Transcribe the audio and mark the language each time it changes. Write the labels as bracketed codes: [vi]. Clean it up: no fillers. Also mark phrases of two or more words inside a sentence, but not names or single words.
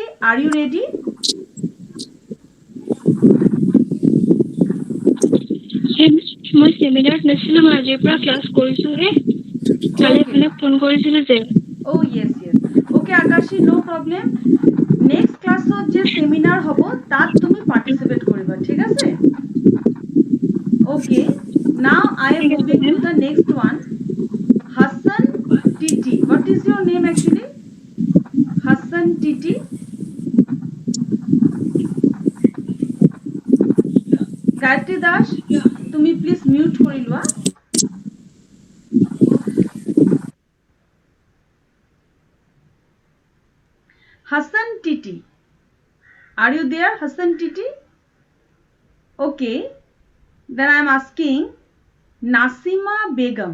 [en] Akashi, are you ready? [as] সেমিনাৰত নাছিলো, মই আজিৰ পৰা ক্লাছ কৰিছোহে। কালি মানে ফোন কৰিছিলো যে। [en] Oh yes, yes. Okay, Akashi, no problem. Next class [as] যে seminar হব তাত তুমি participate কৰিবা, ঠিক আছে? [en] Okay. Now I am moving to the next one. Hassan Titi. What is your name actually? Hassan Titi. Gayatri Das, [as] তুমি please mute কৰি লোৱা. [en] Hassan Titi. Are you there, Hassan Titi? Okay. Then I am asking Nasima Begum.